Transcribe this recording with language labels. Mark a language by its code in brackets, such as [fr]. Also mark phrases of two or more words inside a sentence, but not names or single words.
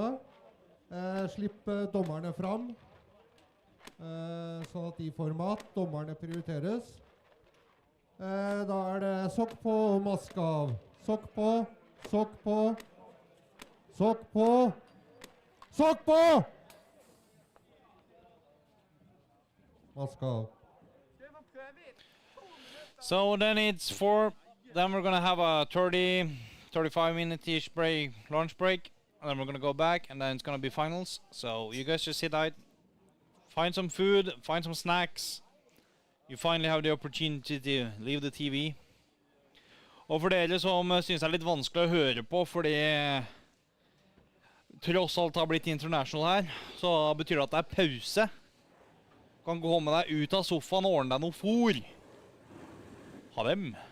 [no] Slipp dommerne fram, sånn at de får mat. Dommerne prioriteres. Da det sokk på, mask av. Sokk på, sokk på, sokk på, sokk på! Mask av. [en] So then it's 4. Then we're gonna have a 35 minute-ish break, lunch break. And then we're gonna go back, and then it's gonna be finals. So you guys just sit out, find some food, find some snacks. You finally have the opportunity to leave the TV. [no] Og for dere som synes det er litt vanskelig å høre på, fordi tross alt har blitt international her, så betyr det at det er pause. Du kan gå med deg ut av sofaen og ordne deg noe fôr. Ha dem.